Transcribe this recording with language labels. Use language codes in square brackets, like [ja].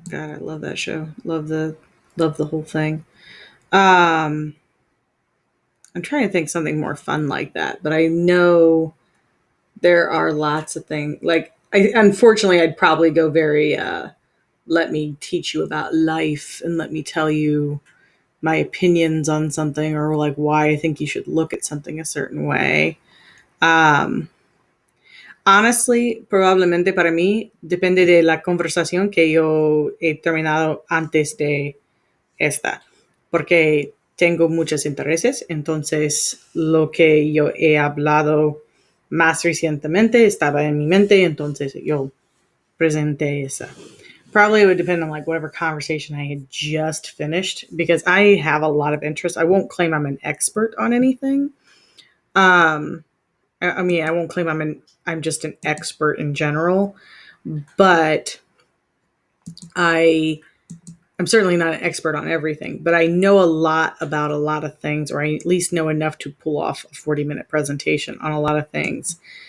[en] God, I love that show. Love the whole thing. I'm trying to think something more fun like that, but I know there are lots of things. Like, unfortunately, I'd probably go very, let me teach you about life and let me tell you my opinions on something, or like why I think you should look at something a certain way. Honestly, [es] probablemente para mí depende de la conversación que yo he terminado antes de esta, porque tengo muchos intereses, entonces lo que yo he hablado más recientemente estaba en mi mente, entonces yo presenté esa. [en] Probably it would depend on like whatever conversation I had just finished, because I have a lot of interest. I won't claim I'm an expert on anything. I mean, I won't claim I'm just an expert in general, but I'm certainly not an expert on everything, but I know a lot about a lot of things, or I at least know enough to pull off a 40-minute presentation on a lot of things.